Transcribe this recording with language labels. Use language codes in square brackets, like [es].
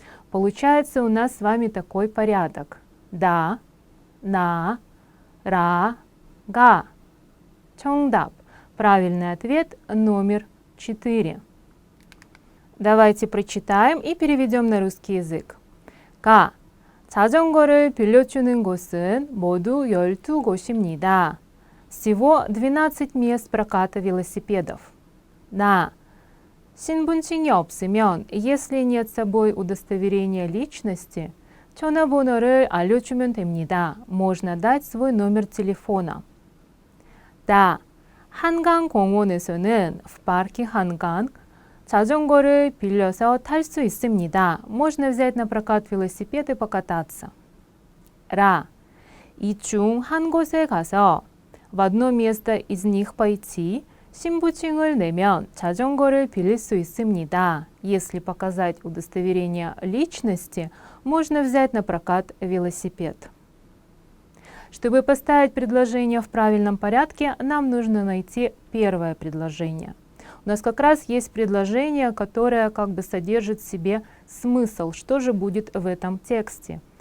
[ru] Получается у нас с вами такой порядок. Да, на, ра, га. [ko] 정답. [ru] Правильный ответ номер 4. Давайте прочитаем и переведем на русский язык. [ko] 가. 자전거를 빌려주는 곳은 모두 12곳입니다. [ru] Всего 12 мест проката велосипедов. [ko] 나. 신분증이 없으면, [ru] если нет с собой удостоверения личности, [ko] 전화번호를 알려주면 됩니다. [ru] Можно дать свой номер телефона. [ko] 다. 한강공원에서는 [ru] в парке [ko] 한강 자전거를 빌려서 탈 수 있습니다. [ru] Можно взять на прокат велосипед и покататься. [ko] 라. 이 중 한 곳에 가서 [ru] в одно место из них пойти, [ko] 신분증을 내면 자전거를 빌릴 수 있습니다. [ru] Если показать удостоверение личности, можно взять на прокат велосипед. Чтобы поставить предложение в правильном порядке, нам нужно найти первое предложение. У нас как раз есть предложение, которое как бы содержит в себе смысл, что же будет в этом тексте.